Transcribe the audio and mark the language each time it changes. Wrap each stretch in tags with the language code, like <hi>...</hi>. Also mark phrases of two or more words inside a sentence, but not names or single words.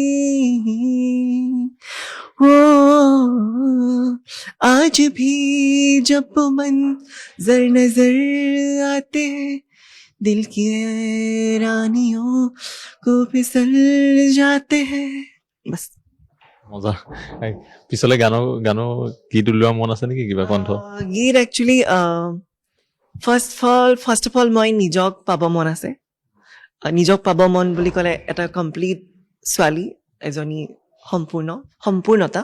<hi>ओ आज भी जब वो मंज़र नजर आते हैं, दिल की रानियों को फिसल जाते हैं। बस</hi> <as>মজা। পিছলে গানো গীত উলিওৱা মন আছে নেকি, কিবা কণ্ঠ? গীত</as> <en>actually first of all</en> <as>মই নিজক পাব মন আছে। নিজক পাব মন বুলি ক'লে এটা কমপ্লিট ছোৱালী এজনী সম্পূৰ্ণতা।</as>